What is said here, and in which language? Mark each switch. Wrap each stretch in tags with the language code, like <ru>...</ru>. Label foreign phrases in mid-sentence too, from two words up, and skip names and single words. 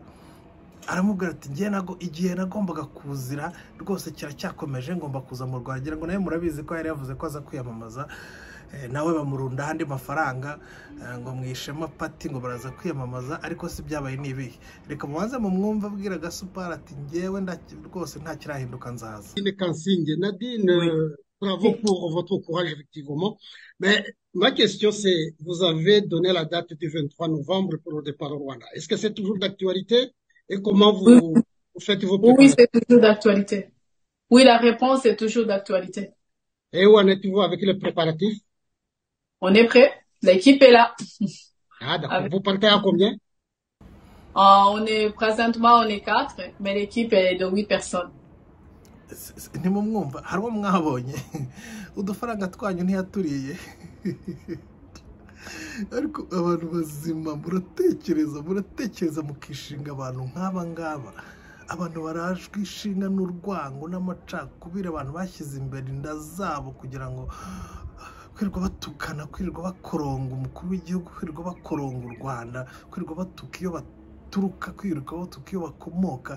<rw>Aramubwira ati ngiye nago igihe nagombaga kuzira rwose kiracyakomeje, ngomba kuza mu Rwanda. Ngira ngo nawe murabizi ko yari yavuze ko aza kwiyamamaza, nawe bamurunda handi mafaranga ngo mwishema pati ngo baraza kwiyamamaza, ariko si byabaye nibihe. Reka mubanze mu mwumva abwira Gasupari ati ngewe rwose nta kirahinduka nzaza.</rw> <fr>Kansinge, Nadine, bravo pour votre courage effectivement. Mais ma question c'est, vous avez donné la date du 23 novembre pour le départ au Rwanda. Est-ce que c'est toujours d'actualité? Et comment vous faites vos préparatifs? Oui, c'est toujours d'actualité. Oui, la réponse est toujours d'actualité. Et où en êtes-vous avec les préparatifs? On est prêt. L'équipe est là. Ah, d'accord. Vous partez à combien? Présentement, on est 4, mais l'équipe est de 8 personnes.</fr> <rw>Ntimumwumva hari uwo mwabonye udufaranga twanyu ntiyaturiye, ariko abantu bazima muratekereza mukishinga abantu nk'aba ngaba, abantu barajwe ishinga n'urwango n'amacakubiri, abantu bashyize imbere inda zabo kugira ngo kwirirwa batukana, kwirirwa bakoronga umukuru w'igihugu, kwirirwa bakoronga u Rwanda, kwirirwa batuka iyo baturuka, kwirirwa batuka iyo bakomoka.</rw>